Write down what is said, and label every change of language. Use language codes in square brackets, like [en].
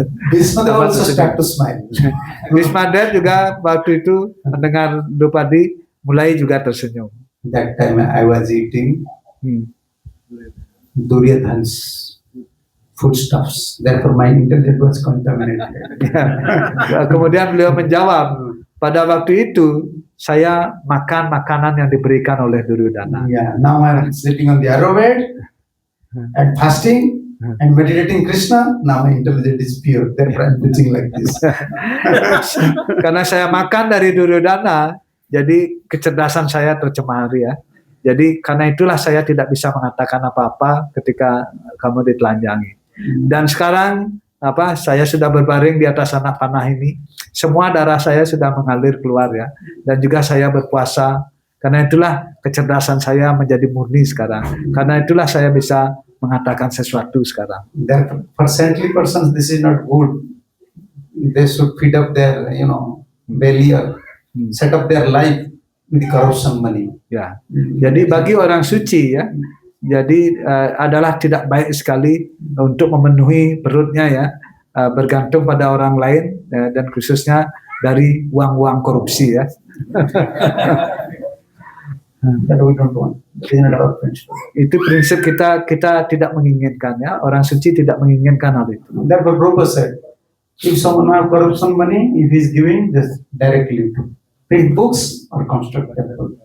[en] Bhismadev also start to smile. [id] Bhismadev juga waktu itu mendengar Drupadi mulai juga tersenyum. [en] That time I was eating Duryodhana's foodstuffs. Therefore my intellect was contaminated. [id] Ya. Kemudian beliau menjawab, pada waktu itu saya makan makanan yang diberikan oleh Duryodhana. [en] Yeah, now I'm sitting on the arrow bed and fasting and meditating Krishna. Now my intelligence is pure. Therefore I'm preaching like this. [id] Karena saya makan dari Duryodhana, jadi kecerdasan saya tercemari, ya. Jadi karena itulah saya tidak bisa mengatakan apa-apa ketika kamu ditelanjangi. Dan sekarang saya sudah berbaring di atas anak panah ini, semua darah saya sudah mengalir keluar, ya. Dan juga saya berpuasa. Karena itulah kecerdasan saya menjadi murni sekarang. Karena itulah saya bisa mengatakan sesuatu sekarang. [en] Therefore, for saintly persons, this is not good. They should feed up their, belly or set up their life with corruption money. [id] Ya. Jadi bagi orang suci ya, jadi adalah tidak baik sekali untuk memenuhi perutnya ya, bergantung pada orang lain dan khususnya dari uang-uang korupsi ya. [en] That we don't want. It is not our principle. [id] Itu prinsip kita tidak menginginkan ya, orang suci tidak menginginkan hal itu. [en] Therefore, Prabhupada said, if someone have corruption money, if he is giving, just directly to print books or construct temple.